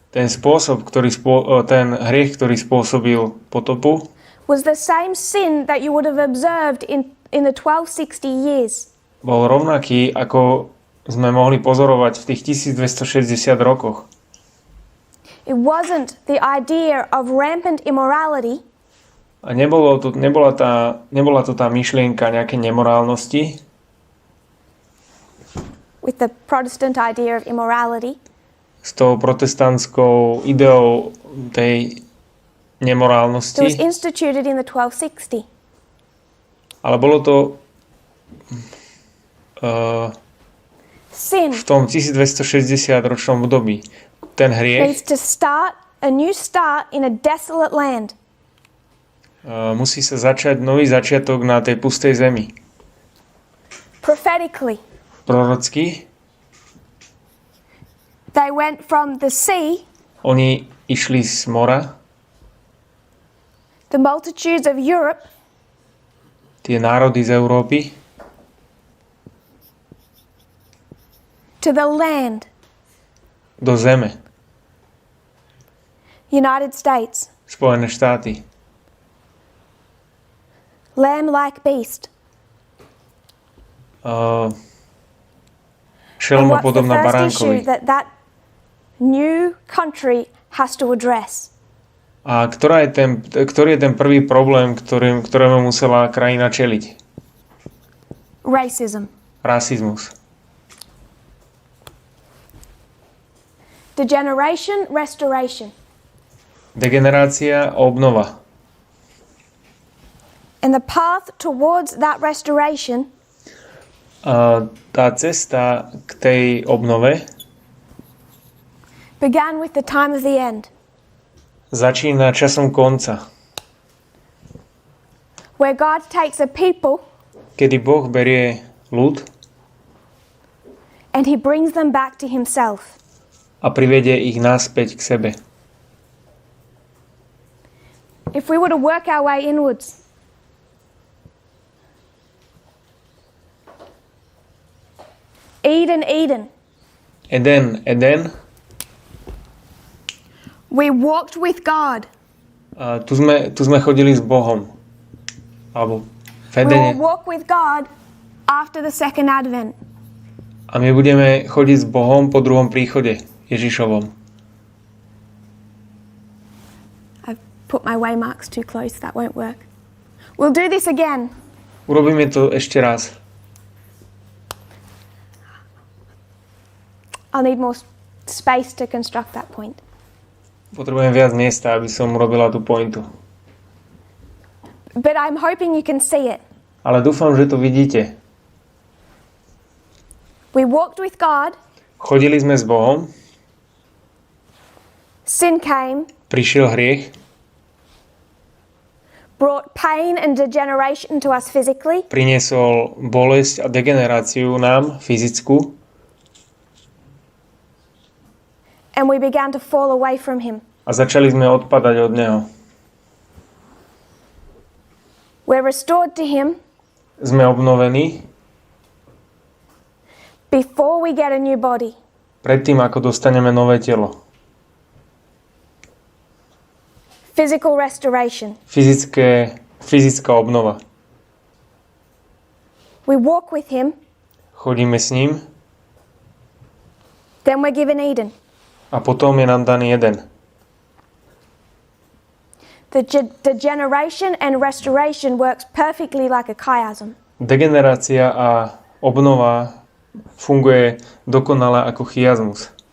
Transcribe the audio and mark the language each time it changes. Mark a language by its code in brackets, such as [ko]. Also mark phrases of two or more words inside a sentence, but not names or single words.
[sk] Ten hriech, ktorý spôsobil potopu, [en] was the same sin that you would have observed in the 1260 years. [sk] Bol rovnaký, ako sme mohli pozorovať v tých 1260 rokoch. [en] It wasn't the idea of rampant immorality. [sk] A nebola to tá myšlienka nejaké nemorálnosti. [en] With the Protestant idea of immorality. [sk] S tou protestantskou ideou tej nemorálnosti. [en] It was instituted in the 1260. [sk] Ale bolo to [en] Sin [sk] v tom 1260-ročnom období. Ten hriech [en] needs to start a new start in a desolate land. [sk] Musí sa začať nový začiatok na tej pustej zemi. [en] Prophetically, [sk] Prorocky. [en] they went from the sea, [sk] Oni išli z mora, [en] the multitudes of Europe, [sk] tie národy z Európy, [en] to the land, [sk] do zeme, [en] United States, [sk] Spojené štáty. [en] lamb-like beast. And what's the [sk] Šelmopodobná [en] first issue [sk] baránkovi. [en] that new country has to address? [sk] A ktorý je ten prvý problém, ktorému musela krajina čeliť? [en] Racism. [sk] Rasizmus. [en] Degeneration, restoration. [sk] Degenerácia a obnova. [en] And the path towards that restoration [sk] A tá cesta k tej obnove [en] began with the time of the end, [sk] začína časom konca, [en] where God takes a people [sk] kedy Boh berie ľud [en] and he brings them back to himself. [sk] a privedie ich naspäť k sebe. [en] If we were to work our way inwards, Eden, Eden. we walked with God. [sk] A tu sme chodili s Bohom. Alebo v [en] We [sk] Edene. [en] will walk with God after the second advent. [sk] A my budeme chodiť s Bohom po druhom príchode Ježišovom. [en] I've put my waymarks too close, that won't work. We'll do this again. [sk] Urobíme to ešte raz. [en] I'll need more space to construct that point. [sk] Potrebujem viac miesta, aby som urobila tú pointu. [en] But I'm hoping you can see it. [sk] Ale dúfam, že to vidíte. [en] We walked with God, [sk] Chodili sme s Bohom, [en] sin came, [sk] prišiel hriech, [en] brought pain and degeneration to us physically, [sk] priniesol bolesť a degeneráciu nám, fyzickú, [en] and we began to fall away from him. [sk] a začali sme odpadať od Neho. [en] We're restored to him [sk] Sme obnovení [en] before we get a new body. [sk] predtým, ako dostaneme nové telo. [en] Physical restoration. [sk] Fyzická obnova. [en] We walk with him, [sk] Chodíme s ním [en] then we're given Eden. [sk] a potom je nám daný Eden. [en] The degeneration and restoration works perfectly like a chiasm. [sk] Degenerácia a obnova funguje dokonale ako chiasmus.